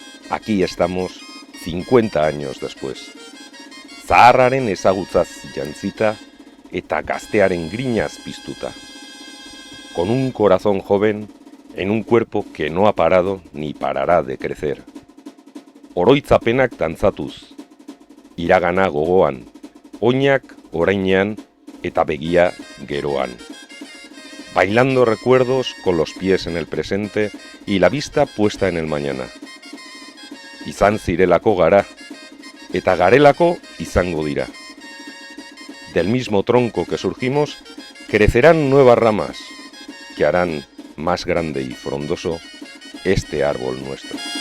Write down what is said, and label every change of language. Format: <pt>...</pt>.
<es>Aquí estamos 50 años después.</es> <eu>Zaharraren ezagutzaz jantzita eta gaztearen grinaz piztuta.</eu> <es>Con un corazón joven en un cuerpo que no ha parado ni parará de crecer.</es> <eu>Oroitzapenak dantzatuz, iragana gogoan, oinak orainean eta begia geroan.</eu> <es>Bailando recuerdos con los pies en el presente y la vista puesta en el mañana.</es> <eu>Izan zirelako gara, eta garelako izango dira.</eu> <es>Del mismo tronco que surgimos, crecerán nuevas ramas, que harán más grande y frondoso este árbol nuestro.</es>